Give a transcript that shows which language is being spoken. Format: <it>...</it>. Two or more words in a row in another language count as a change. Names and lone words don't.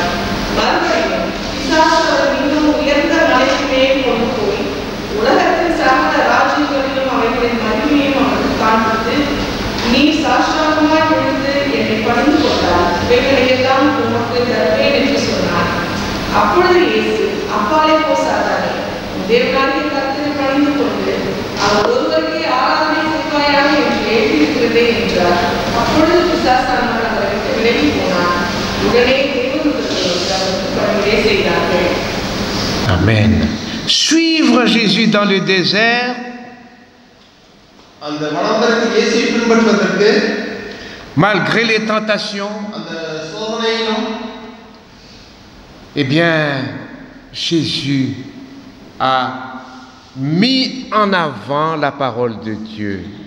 <ta>மறுபடியும் பிசாசு அவர் இன்னும் உயர்ந்த மலைக்கு மேல் கொண்டு போய் உலகத்தின் சகல ராஜ்யங்களிலும் அவைகளின் மகிமையும் அவருக்கு காண்பித்து, நீ சாஷ்டாங்கமாய் விழுந்து என்னை பணிந்து கொண்டால் இவைகளையெல்லாம் உமக்கு தருவேன் என்று சொன்னார். அப்பொழுது இயேசு, அப்பாலே போ சாத்தானே, தேவனாகிய கர்த்தரை பணிந்து கொண்டு அவர் ஒருவருக்கே ஆராதனை செய்வாயாக என்று எழுதியிருக்கிறதே என்றார். அப்பொழுது பிசாசானவர் அவரை விட்டு விலகி போனார். உடனே Amen.</ta> <fr>Suivre Jésus dans le désert, malgré les tentations, eh bien, Jésus a mis en avant la parole de Dieu.</fr>